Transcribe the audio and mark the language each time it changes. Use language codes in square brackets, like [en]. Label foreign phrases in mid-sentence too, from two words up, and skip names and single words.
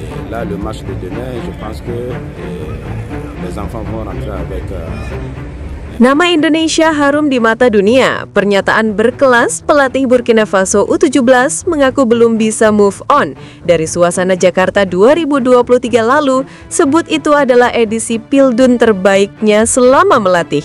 [fr] là, le match de demain, je pense que les enfants vont rentrer avec... [id] Nama Indonesia harum di mata dunia. Pernyataan berkelas pelatih Burkina Faso U17 mengaku belum bisa [en] move on [id] dari suasana Jakarta 2023 lalu. Sebut itu adalah edisi Pildun terbaiknya selama melatih.